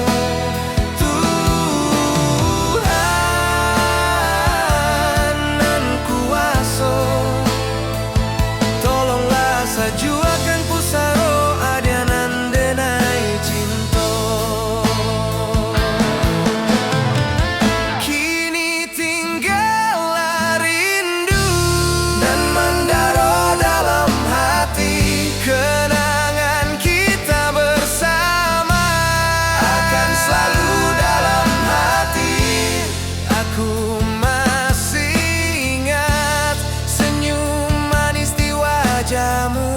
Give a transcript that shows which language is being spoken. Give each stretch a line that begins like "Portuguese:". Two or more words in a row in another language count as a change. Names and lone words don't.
Minangkabau: Tuhan nan kuaso, tolonglah sajuakan pusaro adianan denai cinto.
Indonesian: Kini tinggallah rindu dan mendaro dalam hati. Kenangan kita bersama akan selalu dalam hati. Aku masih ingat senyum manis di wajahmu.